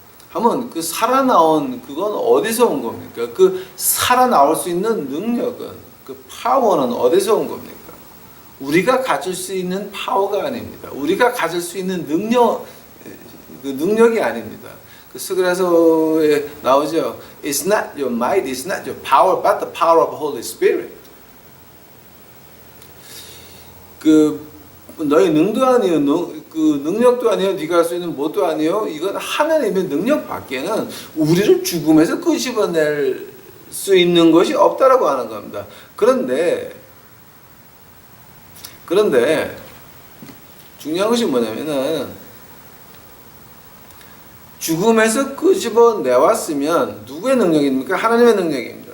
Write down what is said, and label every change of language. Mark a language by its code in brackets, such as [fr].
[ko] 하면 그 살아나온 그건 어디서 온 겁니까? 그 살아나올 수 있는 능력은, 그 파워는 어디서 온 겁니까? 우리가 가질 수 있는 파워가 아닙니다. 우리가 가질 수 있는 그 능력이 아닙니다. 그 스그라서에 나오죠. [en] It's not your might, it's not your power, but the power of the Holy Spirit. [ko] 그 너희 능도 아니요, 그 능력도 아니요, 네가 할 수 있는 뭣도 아니요. 이건 하나님의 능력 밖에는 우리를 죽음에서 끄집어낼 수 있는 것이 없다라고 하는 겁니다. 그런데 중요한 것이 뭐냐면은 죽음에서 끄집어내왔으면 누구의 능력입니까? 하나님의 능력입니다.